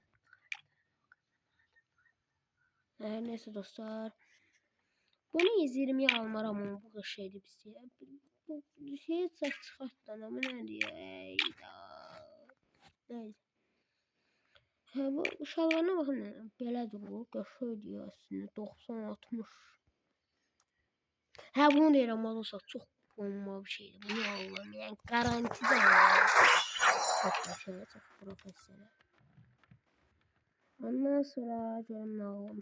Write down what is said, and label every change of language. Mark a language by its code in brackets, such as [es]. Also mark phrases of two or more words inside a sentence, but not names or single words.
[tr] Neyse dostlar. Bunu 120'ye almaram ama bu [az] qəşəngdir bizə. Bu şey çıxartdan [tr] ama ne diyor? Neyse. Bu şalvarına bakın. [az] Belədir bu. Qəşəngdir aslında. 90-60. Bunu deyirəm olursa çox bomba bir şeydir. Bunu alıram. Yəni garantide alıram. Çox qəşəng, çox professional. Ondan sonra görüm nə alalım.